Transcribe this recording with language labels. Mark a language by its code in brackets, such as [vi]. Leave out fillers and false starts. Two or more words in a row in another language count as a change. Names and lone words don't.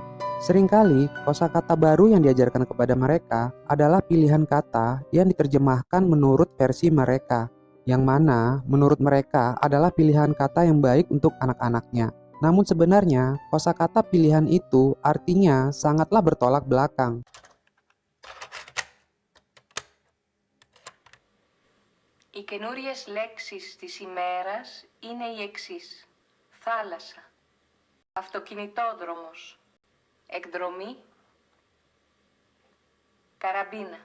[id] Seringkali kosakata baru yang diajarkan kepada mereka adalah pilihan kata yang diterjemahkan menurut versi mereka, yang mana menurut mereka adalah pilihan kata yang baik untuk anak-anaknya. Namun sebenarnya kosakata pilihan itu artinya sangatlah bertolak belakang. [el] Οι καινούριες λέξεις της ημέρας είναι οι εξής. Θάλασσα, αυτοκινητόδρομος, εκδρομή, καραμπίνα.